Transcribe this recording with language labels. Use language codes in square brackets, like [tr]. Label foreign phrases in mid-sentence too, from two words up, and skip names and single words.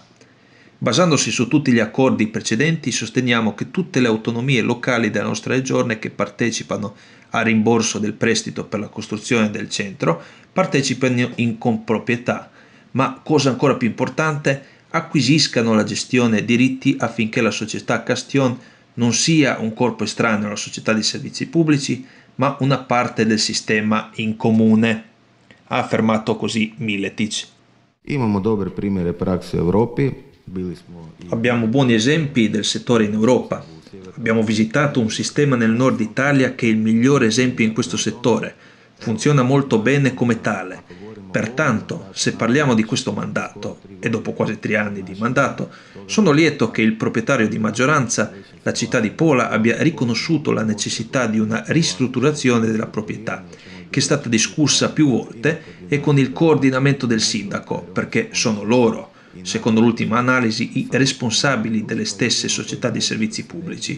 [it] Basandosi su tutti gli accordi precedenti, sosteniamo che tutte le autonomie locali della nostra regione che partecipano al rimborso del prestito per la costruzione del centro partecipano in comproprietà, ma cosa ancora più importante, acquisiscano la gestione diritti affinché la società Castione non sia un corpo estraneo alla società di servizi pubblici, ma una parte del sistema in comune, ha affermato così Miletic. [hr] Imamo dobre primjere prakse u Europi. [it] Abbiamo buoni esempi del settore in Europa. Abbiamo visitato un sistema nel nord Italia che è il migliore esempio in questo settore. Funziona molto bene come tale. Pertanto, se parliamo di questo mandato, e dopo quasi 3 anni di mandato, sono lieto che il proprietario di maggioranza, la città di Pola, abbia riconosciuto la necessità di una ristrutturazione della proprietà, che è stata discussa più volte e con il coordinamento del sindaco, perché sono loro, secondo l'ultima analisi, i responsabili delle stesse società di servizi pubblici.